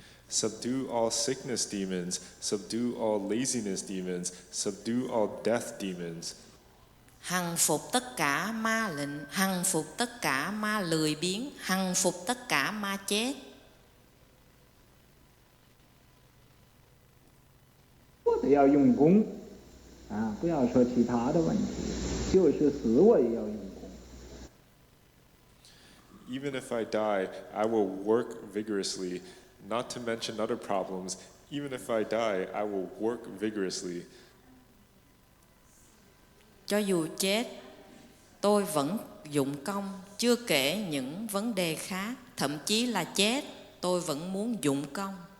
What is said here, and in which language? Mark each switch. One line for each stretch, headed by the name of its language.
English: Subdue all sickness demons, subdue all laziness demons, subdue all death demons.
Vietnamese: Hằng phục tất cả ma lệnh, hằng phục tất cả ma lười biếng, hằng phục tất cả ma chết.
Chinese: 我得要用功，不要说其他的问题，就是死我也要用功。
English: Even if I die, I will work vigorously. Not to mention other problems, even if I die, I will work vigorously.
Vietnamese: Cho dù chết, tôi vẫn dụng công, chưa kể những vấn đề khác, thậm chí là chết, tôi vẫn muốn dụng công.